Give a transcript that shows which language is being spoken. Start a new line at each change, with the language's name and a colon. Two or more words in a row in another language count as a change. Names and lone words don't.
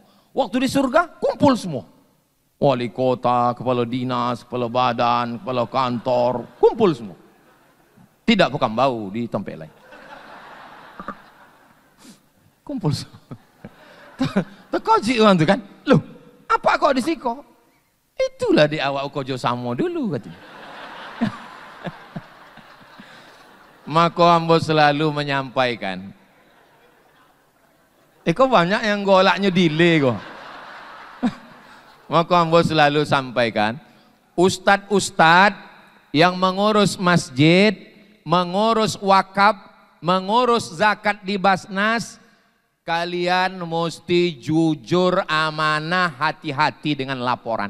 Indonesian: Waktu di surga kumpul semua. Wali kota, kepala dinas, kepala badan, kepala kantor, kumpul semua. Tidak bukan bau di tempat lain. Kumpul semua. Terkojik orang tu kan.
Minangkabau: Loh, apa kok di siko? Itulah di awak kojo samo dulu katanya.
Indonesian: Maka ambo selalu menyampaikan. Kok banyak yang golaknya delay kok. Maka ambo selalu sampaikan, ustadz-ustadz yang mengurus masjid, mengurus wakaf, mengurus zakat di Basnas, kalian mesti jujur, amanah, hati-hati dengan laporan.